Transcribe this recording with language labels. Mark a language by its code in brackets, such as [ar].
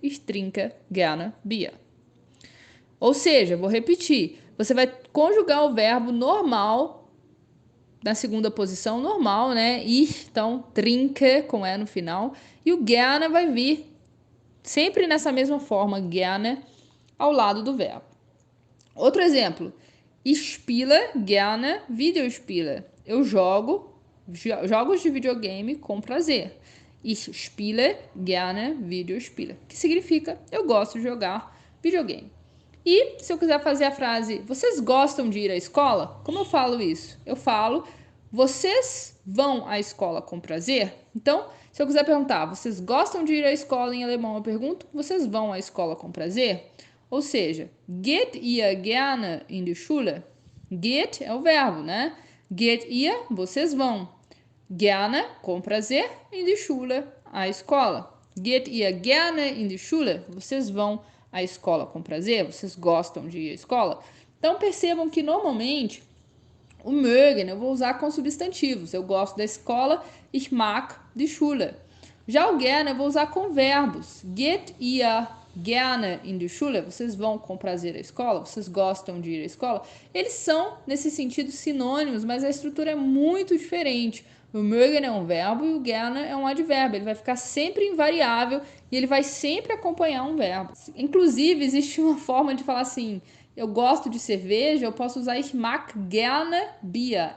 [de] Ich trinke gerne Bier. [pt] Ou seja, vou repetir, você vai conjugar o verbo normal na segunda posição, normal, né? Então, trinke com E no final. E o gerne vai vir sempre nessa mesma forma, gerne, ao lado do verbo. Outro exemplo, [de] Ich spiele gerne Videospiele. [pt] Eu jogo jogos de videogame com prazer. [de] Ich spiele gerne Videospiele. [pt] Que significa eu gosto de jogar videogame. E se eu quiser fazer a frase, vocês gostam de ir à escola? Como eu falo isso? Eu falo, vocês vão à escola com prazer? Então, se eu quiser perguntar, vocês gostam de ir à escola em alemão? Eu pergunto, vocês vão à escola com prazer? Ou seja, [de] geht ihr gerne in die Schule? [pt] Geht é o verbo, né? Geht ihr, vocês vão. Gerne, com prazer, [de] in die Schule, [pt] à escola. [de] Geht ihr gerne in die Schule? [pt] Vocês vão à escola com prazer? Vocês gostam de ir à escola? Então percebam que normalmente o mögen eu vou usar com substantivos. Eu gosto da escola, [de] ich mag die Schule. [pt] Já o gerne eu vou usar com verbos. [de] Geht ihr gerne in die Schule? [pt] Vocês vão com prazer à escola? Vocês gostam de ir à escola? Eles são, nesse sentido, sinônimos, mas a estrutura é muito diferente. O mögen é um verbo e o gerne é um advérbio. Ele vai ficar sempre invariável e ele vai sempre acompanhar um verbo. Inclusive, existe uma forma de falar assim, eu gosto de cerveja, eu posso usar [de] ich mag gerne Bier.